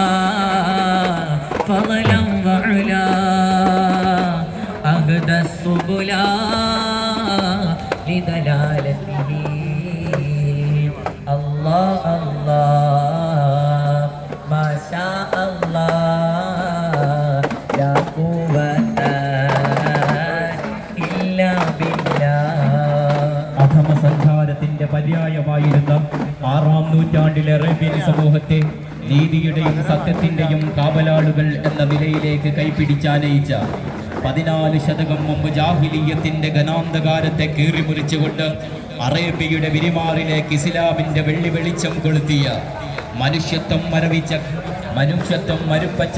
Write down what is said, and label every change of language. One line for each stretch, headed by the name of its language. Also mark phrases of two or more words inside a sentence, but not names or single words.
Arabic: فضلا وعلا أهدى السبل لدلالته الله الله ما شاء الله لا قوة إلا بالله.
Malayalam: അധമസഞ്ചാരത്തിന്റെ പര്യായമായിരുന്ന 6-ാം നൂറ്റാണ്ടിലെ അറേബ്യൻ സമൂഹത്തെ നീതിയുടെയും സത്യത്തിന്റെയും കാവലാളുകൾ എന്ന നിലയിലേക്ക് കൈപിടിച്ചാനയിച്ച 14 ശതകം മുമ്പ് ജാഹിലിയ്യത്തിന്റെ ഘനാന്ധകാരത്തെ കീറിമുറിച്ചുകൊണ്ട് അറേബ്യയുടെ വിരിമാറിലേക്ക് ഇസ്ലാമിന്റെ വെള്ളി വെളിച്ചം കൊളുത്തിയ മനുഷ്യത്വം മരുപ്പച്ച